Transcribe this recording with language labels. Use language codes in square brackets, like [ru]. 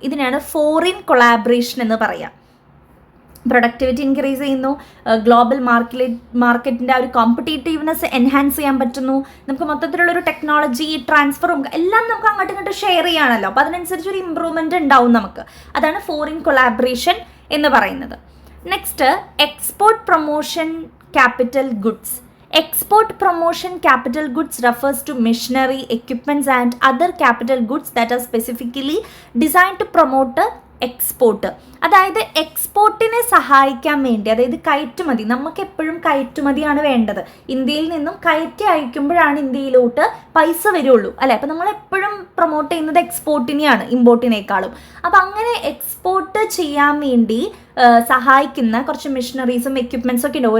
[ml] ഇതിനാണ് foreign collaboration എന്ന് പറയുക. പ്രൊഡക്ടിവിറ്റി ഇൻക്രീസ് ചെയ്യുന്നു, ഗ്ലോബൽ മാർക്കറ്റിൻ്റെ ആ ഒരു കോമ്പറ്റീറ്റീവ്നെസ് എൻഹാൻസ് ചെയ്യാൻ പറ്റുന്നു, നമുക്ക് മൊത്തത്തിലുള്ളൊരു ടെക്നോളജി ട്രാൻസ്ഫറും എല്ലാം നമുക്ക് അങ്ങോട്ടും ഇങ്ങോട്ട് ഷെയർ ചെയ്യാണല്ലോ. അപ്പോൾ അതിനനുസരിച്ച് ഒരു ഇമ്പ്രൂവ്മെൻറ്റ് ഉണ്ടാവും നമുക്ക്. അതാണ് ഫോറിൻ കൊളാബറേഷൻ എന്ന് പറയുന്നത്. [en] Next export promotion capital goods. Export promotion capital goods refers to machinery, equipments and other capital goods that are specifically designed to promote export. [ml] അതായത് എക്സ്പോർട്ടിനെ സഹായിക്കാൻ വേണ്ടി, അതായത് കയറ്റുമതി, നമുക്ക് എപ്പോഴും കയറ്റുമതിയാണ് വേണ്ടത്. ഇന്ത്യയിൽ നിന്നും കയറ്റി അയക്കുമ്പോഴാണ് ഇന്ത്യയിലോട്ട് പൈസ വരുള്ളൂ അല്ലേ. അപ്പോൾ നമ്മൾ എപ്പോഴും പ്രൊമോട്ട് ചെയ്യുന്നത് എക്സ്പോർട്ടിനെയാണ് ഇമ്പോർട്ടിനേക്കാളും. അപ്പോൾ അങ്ങനെ എക്സ്പോർട്ട് ചെയ്യാൻ വേണ്ടി സഹായിക്കുന്ന കുറച്ച് മെഷീനറീസും എക്യുപ്മെൻറ്റ്സും ഒക്കെ ഉണ്ട്.